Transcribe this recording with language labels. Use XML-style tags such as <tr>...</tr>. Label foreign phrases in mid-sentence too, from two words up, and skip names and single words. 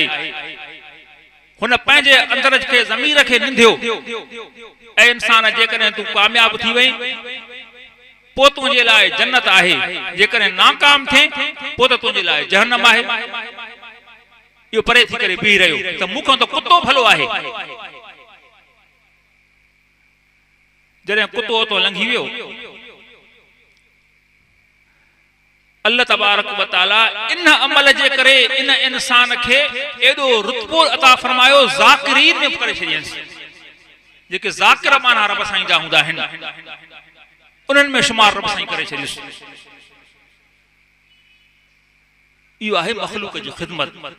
<sd>हुन पंहिंजे अंदर खे ज़मीर खे निंधियो, ऐं इंसान जेकॾहिं तूं कामयाब थी वई पोइ तुंहिंजे लाइ जन्नत आहे, जेकॾहिं नाकाम थिए पोइ त तुंहिंजे लाइ जहन्नम आहे। इहो परे थी करे बीह रहियो त मूंखां त कुतो भलो आहे। जॾहिं कुतो तो लंघी वियो,</sd> <ar>الله تبارك وتعالى</ar> <sd>इन अमल जे करे इन इंसान खे एॾो रुतबो अता फरमायो, ज़ाकिरीन में करे छॾियंसि। जेके ज़ाकिर माना रब साईं जा हूंदा आहिनि, उन्हनि में शुमार रब साईं करे छॾियुसि। इहो आहे मखलूक जी ख़िदमत।</sd>